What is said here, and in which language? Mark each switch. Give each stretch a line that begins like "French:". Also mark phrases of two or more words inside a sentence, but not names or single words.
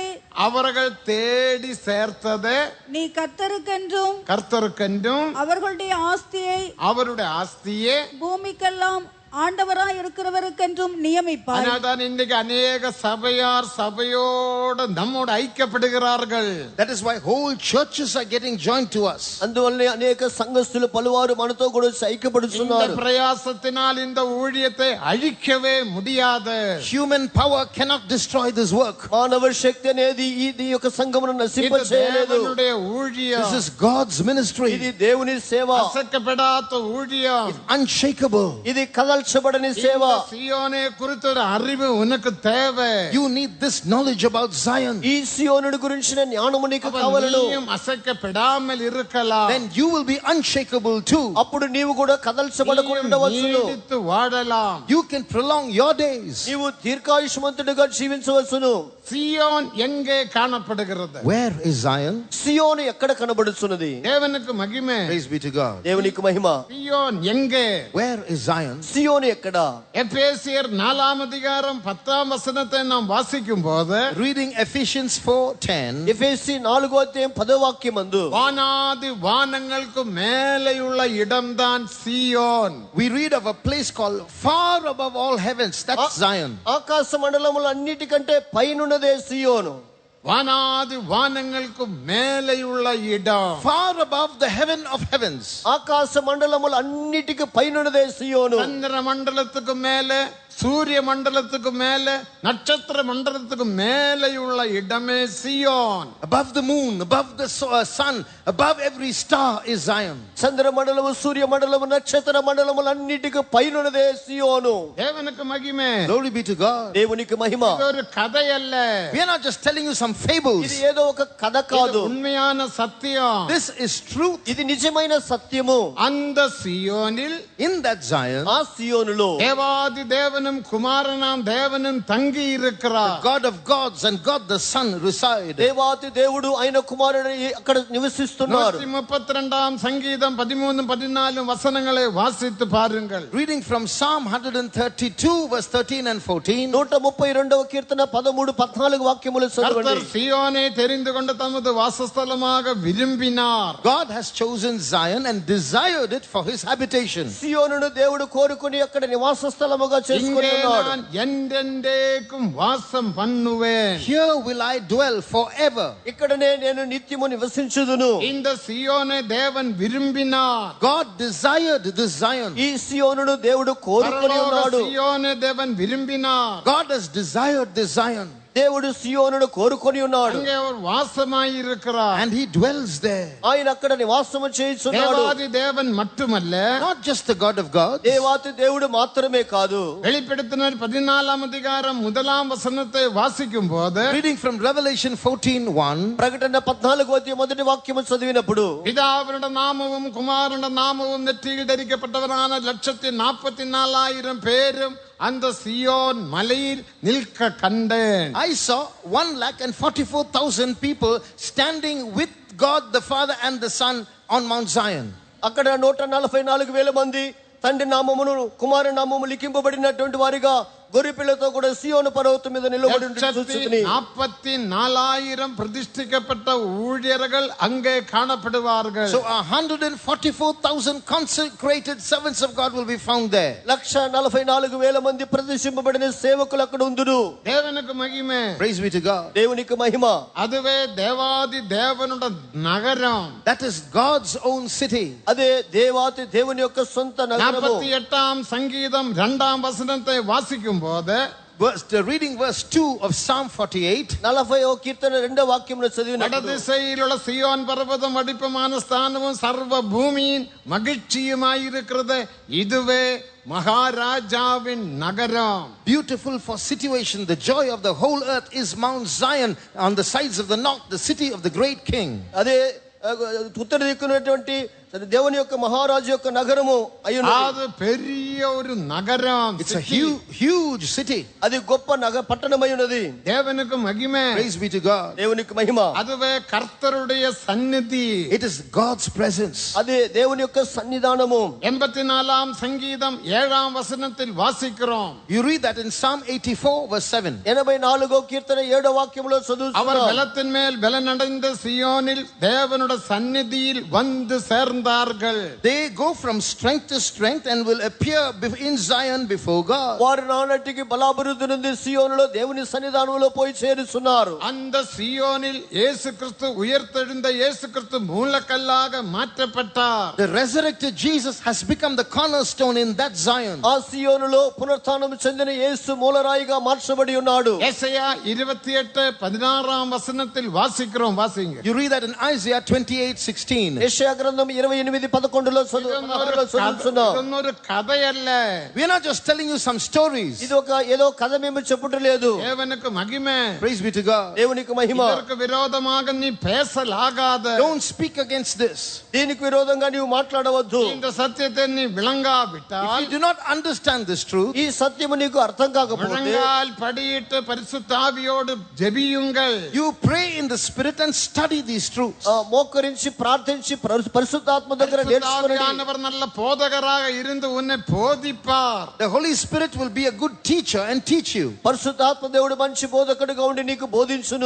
Tamil: அவர்கள் தேடி சேர்த்ததை நீ கர்த்தருக்கென்றும் கர்த்தருக்கென்றும் அவர்களுடைய ஆஸ்தியை அவருடைய ஆஸ்தியே. பூமிக்கெல்லாம் ஆண்டவராய் இருக்கிறவருக்கென்றும் நியமிப்பாய். அதனால்தான் இன்னைக்கு அநேக சபையார் சபையோடு நம்மோடு ஐக்கியப்படுகிறார்கள்.
English: That is why whole churches are getting joined to us.
Telugu: అందువల్లనే అనేక సంఘస్థులు పలువారు మనతో కూడా
Tamil: இந்த
Telugu: ఐక్యపడుతున్నారు.
Tamil: பிரயாசத்தினால் இந்த ஊழியத்தை அழிக்கவே முடியாது.
English: Human power cannot destroy this work.
Telugu: మానవ శక్తి అనేది ఈ యొక్క సంఘమును నశింప
Tamil: இது
Telugu: చేయలేదు.
Tamil: தேவனுடைய ஊழியம்.
English: This is God's ministry.
Telugu: ఇది దేవుని సేవ.
Tamil: அசைக்கப்படாத ஊழியம்.
English: Unshakable.
Telugu: ఇది కదల్చబడని సేవ.
Tamil: இந்த சீயோனை குறித்த ஒரு அறிவு உனக்கு தேவை.
English: You need this knowledge about Zion.
Telugu: ఈ సియోనుడి గురించిన జ్ఞానము నీకు కావాలను.
Tamil: நீயும் அசைக்கப்படாமல் இருக்கலாம்.
English: Then you will be unshakable too.
Telugu: అప్పుడు నీవు కూడా కదల్చబడకుండా ఉండవచ్చును.
Tamil: நீடித்து வாழலாம்.
English: You can prolong your days.
Telugu: నీవు దీర్ఘాయుష్మంతుడిగా జీవించవచ్చును.
Tamil: சீயோன் எங்கே காணப்படுகிறது?
English: Where is Zion?
Telugu: సియోను ఎక్కడ కనబడుచున్నది?
Tamil: தேவனுக்கு மகிமை.
English: Praise be to God.
Telugu: దేవునికి మహిమ.
Tamil: சீயோன் எங்கே?
English: Where is Zion?
Telugu: సియోను సియోను ఎక్కడ?
Tamil: எபேசியர் 4ஆம் அதிகாரம் 10ஆம் வசனத்தை நாம் வாசிக்கும் போது,
English: Reading Ephesians 4:10.
Telugu: ఎఫెసీ 4వ అధ్యాయం 10వ వాక్యమందు
Tamil: வானாதி வானங்களுக்கு மேலேயுள்ள இடம்தான் சியோன்.
English: We read of a place called far above all heavens. That's Zion.
Telugu: ఆకాశ మండలములు అన్నిటికంటే పైనున్నదే సియోను.
Tamil: வானாதி வானங்களுக்கு மேலேயுள்ள இடம்.
English: Far above the heaven of heavens.
Telugu: ఆకాశ మండలములు అన్నిటికి పైనున్నదే సియోను.
Tamil: சந்திர மண்டலத்துக்கு மேலே, சூரிய மண்டலத்துக்கு மேலே, நட்சத்திர மண்டலத்துக்கு மேலேயுள்ள இடமே சியோன்.
English: Above the moon, above the sun, above every star is Zion.
Telugu: చంద్ర మండలము, సూర్య మండలము, నక్షత్ర మండలములు అన్నిటికి పైనున్నదే సియోను.
Tamil: தேவனுக்கு மகிமை.
English: Glory be to God.
Telugu: దేవునికి మహిమ.
Tamil: இது ஒரு கதை அல்ல.
English: We are not just telling you some fables.
Telugu: ఇది ఏదో ఒక కథ కాదు.
Tamil: இது உண்மையான சத்தியம்.
English: This is truth.
Telugu: ఇది నిజమైన సత్యము.
Tamil: அந்த சியோனில்,
English: In that Zion,
Telugu: ఆ సియోనులో
Tamil: தேவாதி தேவனும் குமாரனாம் தேவனும் தங்கி இருக்கிறார்.
English: God of gods and God the Son reside.
Telugu: దేవాతి దేవుడు ఆయన కుమారుడు అక్కడ నివసిస్తున్నారు.
Tamil: 132ஆம் சங்கீதம் 13-14 வசனங்களை வாசித்து பாருங்கள்.
English: Reading from Psalm 132 verse 13 and 14.
Telugu: 132వ కీర్తన 13-14 వాక్యములు చదవండి.
Tamil: கர்த்தர் சியோனை தெரிந்து கொண்டு தமது வாசஸ்தலமாக விரும்பினார்.
English: God has chosen Zion and desired it for his habitation.
Telugu: సియోనును దేవుడు కోరుకుని అక్కడ నివాస స్థలముగా చేసుకొని
Tamil: இங்கே
Telugu: ఉన్నాడు.
Tamil: நான் என்றென்றைக்கும் வாசம் பண்ணுவேன்.
English: Here will I dwell forever.
Telugu: ఇక్కడనే నేను నిత్యము నివసించుదును.
Tamil: இந்த சியோனை தேவன் விரும்பினார்.
English: God desired this Zion.
Telugu: ఈ సియోనును దేవుడు కోరుకొని
Tamil: பரலோக
Telugu: ఉన్నాడు.
Tamil: சியோனை தேவன் விரும்பினார்.
English: God has desired this Zion.
Telugu: దేవుడు సియోనును కోరుకొని ఉన్నాడు.
Tamil: அங்கே அவர் வாசமாய் இருக்கிறார்.
English: And he dwells there.
Telugu: ఆయన అక్కడ నివాసము చేయుచున్నాడు.
Tamil: தேவாதி தேவன் மட்டுமல்ல,
English: Not just the God of gods.
Telugu: దేవాతి దేవుడు మాత్రమే కాదు.
Tamil: வெளிப்படுத்தினர் 14ஆம் அதிகாரம் 1ஆம் வசனத்தை வாசிக்கும் போது,
English: Reading from Revelation 14:1.
Telugu: ప్రకటన 14వ అధ్యాయం మొదటి వాక్యము చదివినప్పుడు
Tamil: பிதாவினுடைய நாமமும் குமாரனுடைய நாமமும் நெற்றியில் தரிக்கப்பட்டவரான 144,000 பேரும் அந்த சியோன் மலையில் நிற்க கண்டேன்.
English: I saw 1,44,000 people standing with God the Father and the Son on Mount Zion.
Telugu: అక్కడ 144,000 మంది తండ్రి నామమును కుమారు నామము లిఖింపబడినటువంటి వారిగా గొర్రెపిల్లతో కూడా సియోను పర్వతం మీద నిలబడి చూచుచుని
Tamil: 144,000 பிரதிஷ்டிக்கப்பட்ட ஊழியர்கள் அங்கே காணப்படுவார்கள்.
English: So 144,000 consecrated servants of God will be found there.
Telugu: 144,000 మంది ప్రతిష్ఠింపబడిన సేవకులు అక్కడ ఉందురు.
Tamil: தேவனுக்கு மகிமை.
English: Praise be to God.
Telugu: దేవునికి మహిమ.
Tamil: அதுவே தேவாதி தேவனுடைய நகரம்.
English: That is God's own city.
Telugu: అదే దేవాతి దేవుని యొక్క సొంత నగరము.
Tamil: 48ஆம் சங்கீதம் 2ஆம் வசனத்தை வாசிக்கும் போது,
English: Reading verse 2 of Psalm 48.
Telugu: 40వ కీర్తన 2వ వాక్యమును చదివినప్పుడు
Tamil: வடதிசையில் உள்ள சியோன் பர்வதம் வடிப்பமான ஸ்தானமும் சர்வ பூமியின் மகிழ்ச்சியுமாயிருக்கிறது. இதுவே மகாராஜாவின் நகரம்.
English: Beautiful for situation, the joy of the whole earth is Mount Zion on the sides of the north, the city of the great king.
Telugu: అదే ఉత్తర దిక్కునటువంటి దేవుని యొక్క మహారాజు యొక్క నగరము అయ్యున్నది.
Tamil: அது பெரிய ஒரு நகரம்.
English: It's a huge city.
Telugu: అది గొప్ప పట్టణమై ఉన్నది.
Tamil: தேவனுக்கு மகிமை.
English: Praise be to God.
Telugu: దేవునికి మహిమ.
Tamil: அதுவே கர்த்தருடைய சந்நிதி.
English: It is God's presence.
Telugu: అదే దేవుని యొక్క సన్నిధానము.
Tamil: 84ஆம் சங்கீதம் 7ஆம் வசனத்தில் வாசிக்கிறோம்.
English: You read that in Psalm 84 verse 7.
Telugu: 84వ కీర్తన 7వ వాక్యములో
Tamil: அவர்
Telugu: చదువుతున్నాం.
Tamil: பலத்தின் மேல் பலனடைந்த சியோனில் தேவனுடைய சந்நிதியில் வந்து சேர்ந்தார்கள்.
English: They go from strength to strength and will appear in Zion before God.
Telugu: వారు నానటికి బలాభివృద్ధి నుండి సియోనులో దేవుని సన్నిధానంలో పోయి చేరుచున్నారు.
Tamil: அந்த சியோனில் இயேசு கிறிஸ்து உயிர்த்தெழுந்த இயேசு கிறிஸ்து மூலக்கல்லாக மாற்றப்பட்டார்.
English: The resurrected Jesus has become the cornerstone in that Zion.
Telugu: ఆ సియోనులో పునరుత్థానం చెందిన యేసు మూలరాయిగా మార్చబడి ఉన్నాడు.
Tamil: ஏசாயா 28:16ஆம் வசனத்தில் வாசிக்கிறோம். வாசிங்க.
English: You read that in Isaiah 28:16.
Telugu: యెషయా గ్రంథం 28:11లో చదువుతున్నాం.
Tamil: ஒரு கதை அல்ல.
English: We are not just telling you some stories.
Telugu: ఇది ఒక ఏదో కథ మేము చెప్పుట లేదు.
Tamil: தேவனுக்கு மகிமை.
English: Praise be to God.
Telugu: దేవునికి మహిమ.
Tamil: இதற்கு விரோதமாக நீ பேசலாகாது.
English: Don't speak against this.
Telugu: దీనికి విరోధంగా నీవు మాట్లాడవద్దు.
Tamil: இந்த సత్యத்தை நீ
English: If
Tamil: விளங்காவிட்டால்,
English: you do not understand this truth,
Telugu: ఈ సత్యము నీకు అర్థం కాకపోతే
Tamil: முழங்கால் படியிட்டு பரிசுத்த ஆவியோடு ஜெபியுங்கள்.
English: you pray in the spirit and study these truths.
Telugu: మోకరించి ప్రార్థించి పరిశుద్ధాత్మ పరిశుద్ధాత్మ దగ్గర నేర్చుకోండి.
Tamil: பரிசுத்தாவியானவர் நல்ல போதகராக இருந்து உன்னை போதிப்பார்.
English: The Holy Spirit will be a good teacher and teach you.
Telugu: పరిశుద్ధాత్మ దేవుడు మంచి బోధకుడిగా ఉండి నీకు బోధించును.